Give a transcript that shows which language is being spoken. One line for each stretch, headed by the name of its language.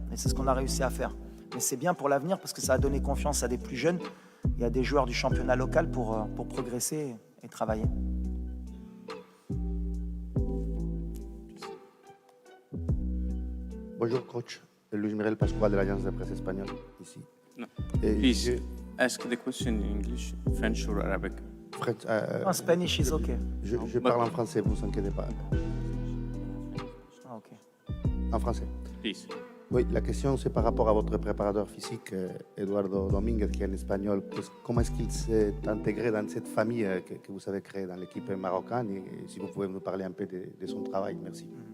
French: Et c'est ce qu'on a réussi à faire. Mais c'est bien pour l'avenir parce que ça a donné confiance à des plus jeunes et à des joueurs du championnat local pour progresser et travailler. Bonjour coach, Luis Miguel Pascual de l'agence de presse espagnole ici.
English: No. Please ask the question in English, French or Arabic. French, En Spanish is okay.
French: Je parle en français, vous inquiétez pas. Ah, ok. En français.
English: Please.
French: Oui, la question c'est par rapport à votre préparateur physique, Eduardo Domínguez, qui est en espagnol. Comment est-ce qu'il s'est intégré dans cette famille que vous avez créée dans l'équipe marocaine et si vous pouvez nous parler un peu de son travail, merci.